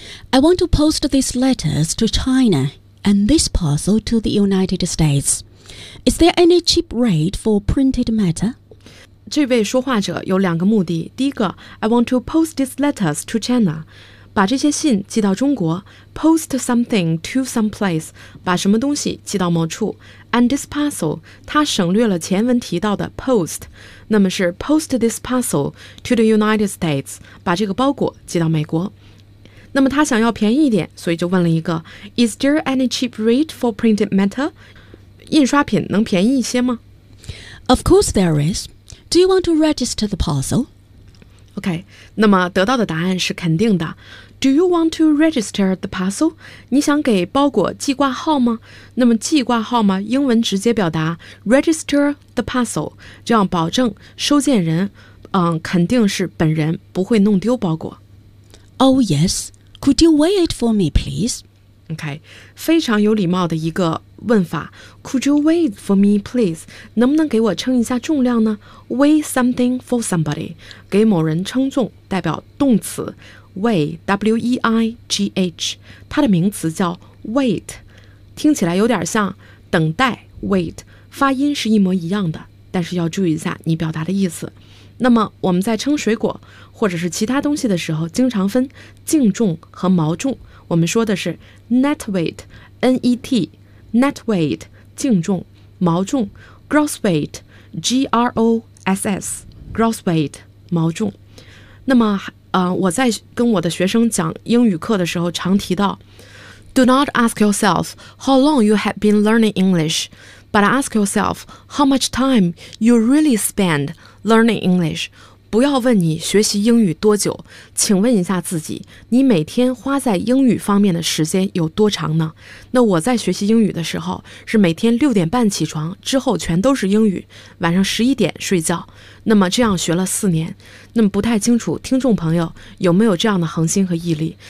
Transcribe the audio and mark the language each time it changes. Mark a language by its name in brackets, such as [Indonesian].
[English] I want to post these letters to China and this parcel to the United States. Is there any cheap rate for printed matter? [Chinese] 这位说话者有两个目的。第一个， [English] I want to post these letters to China. [Chinese] 把这些信寄到中国。 [English] Post something to some place. [Chinese] 把什么东西寄到某处。 [English] And this parcel, [Chinese] 他省略了前文提到的 post, 那么是 [English] post this parcel to the United States, [Chinese] 把这个包裹寄到美国。那么他想要便宜一点，所以就问了一个 [English] Is there any cheap rate for printed matter? [Chinese] 印刷品能便宜一些吗？ [English] Of course there is. Do you want to register the parcel? [Chinese] OK, 那么得到的答案是肯定的。 [English] Do you want to register the parcel? [Chinese] 你想给包裹记挂号吗？那么记挂号吗？英文直接表达 [English] register the parcel， [Chinese] 这样保证收件人，肯定是本人，不会弄丢包裹。 [English] Oh yes, could you weigh it for me, please? [Chinese] OK, 非常有礼貌的一个问法。 [English] Could you weigh it for me, please? [Chinese] 能不能给我称一下重量呢？ [English] Weigh something for somebody， [Chinese] 给某人称重，代表动词。 Weigh, W-E-I-G-H， 它的名词叫 wait， 听起来有点像等待 wait， 发音是一模一样的，但是要注意一下你表达的意思。那么我们在称水果或者是其他东西的时候，经常分净重和毛重，我们说的是 net weight， N-E-T， net weight， 净重，毛重， gross weight， G-R-O-S-S， gross weight， 毛重。那么我在跟我的学生讲英语课的时候常提到 [English] Do not ask yourself how long you have been learning English, but ask yourself how much time you really spend learning English. [Chinese] 不要问你学习英语多久，请问一下自己，你每天花在英语方面的时间有多长呢？那我在学习英语的时候，是每天6:30起床，之后全都是英语，晚上11点睡觉。那么这样学了4年，那么不太清楚听众朋友有没有这样的恒心和毅力。